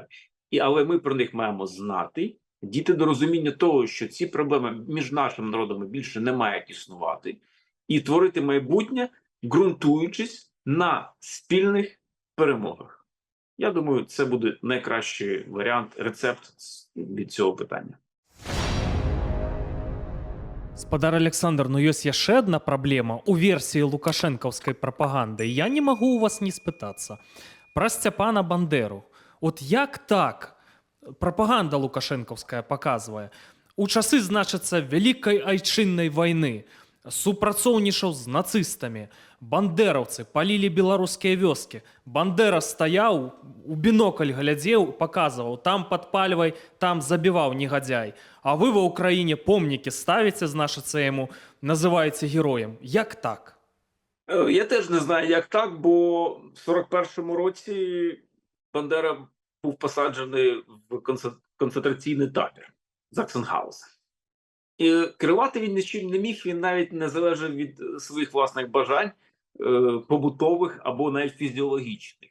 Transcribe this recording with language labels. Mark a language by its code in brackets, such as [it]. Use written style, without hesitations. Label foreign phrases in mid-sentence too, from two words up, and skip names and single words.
[uk] Але ми про них маємо знати, дійти до розуміння того, що ці проблеми між нашими народами більше не мають існувати, і творити майбутнє, ґрунтуючись на спільних перемогах. Я думаю, це буде найкращий варіант, рецепт від цього питання. [be] Спадар Александр, ну ёсць яшчэ адна праблема у версіі лукашэнкаўскай прапаганды. Я не магу у вас не спытацца. Пра Сцяпана Бандеру. От як так прапаганда лукашэнкаўская паказвае? У часы, значыцца, вялікай айчыннай вайны супрацоўнічаў з нацыстамі. Бандераўцы палілі беларускія вёскі. Бандера стаяў, у бінокль глядзеў, паказваў, там падпальвай, там забіваў негадзяй. А вы ва ўкраіне помнікі ставіце, значыцца, яму, называеце героем. Як так? [uk] Я теж не знаю, як так, бо в 41-му році Бандера був посаджений в концентраційний табір Заксенгаузен. І керувати він нічим не міг, він навіть не залежав від своїх власних бажань, побутових або навіть фізіологічних.